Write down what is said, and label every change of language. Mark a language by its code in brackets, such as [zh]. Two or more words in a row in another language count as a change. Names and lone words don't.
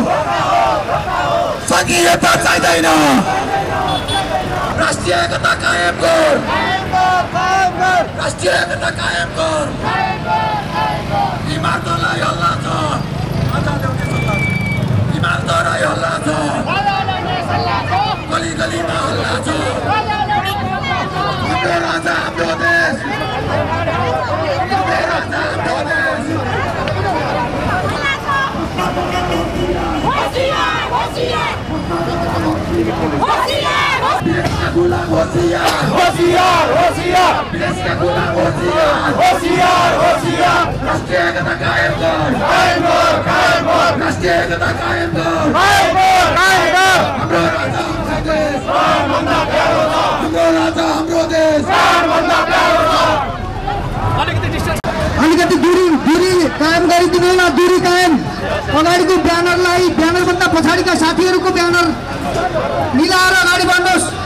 [ne] संघीयता चाहिँदैन, राष्ट्रिय एकता कायम गर, राष्ट्रिय एकता कायम गर। इमारतलाई हल्ला छ, इमारतलाई हल्ला छ, गली गलीमा हल्ला छ। हाम्रो राजा हाम्रो देश, गुलाम होशियार, होशियार, होशियार। [hi] देश का गुलाम होशियार, होशियार, होशियार। राष्ट्रीय एकता कायम कर, कायम कर, कायम कर। राष्ट्रीय एकता कायम कर, कायम कर, कायम कर। [ne] हाम्रो राजा हाम्रो देश, प्राणभन्दा प्यारो छ। हाम्रो राजा हाम्रो देश, प्राणभन्दा प्यारो छ। अलिकति दूरी कायम गरिदिनु होला, दूरी कायम। अगाडिको ब्यानरलाई, ब्यानरभन्दा पछाडिका साथीहरूको ब्यानर मिलाएर अगाडि बढ्नुहोस्।